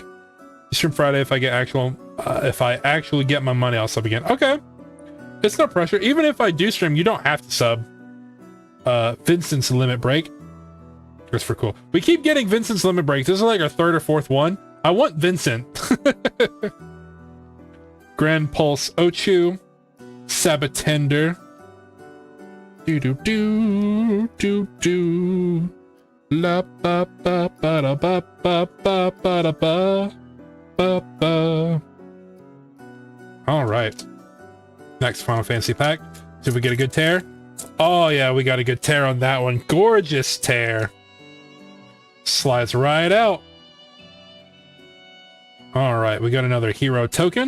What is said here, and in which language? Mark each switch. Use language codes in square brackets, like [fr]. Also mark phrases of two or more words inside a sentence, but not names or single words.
[en] Stream Friday if I get if I actually get my money, I'll sub again. Okay. It's no pressure. Even if I do stream, you don't have to sub. Vincent's Limit Break. That's for cool. We keep getting Vincent's Limit Break. This is like our third or fourth one. I want Vincent. Grand Pulse Ochu. Sabatender. Do. La ba ba ba da ba ba ba ba da ba ba ba. All right. Next Final Fantasy pack. See if we get a good tear. Oh yeah, we got a good tear on that one. Gorgeous tear. Slides right out. All right, we got another hero token.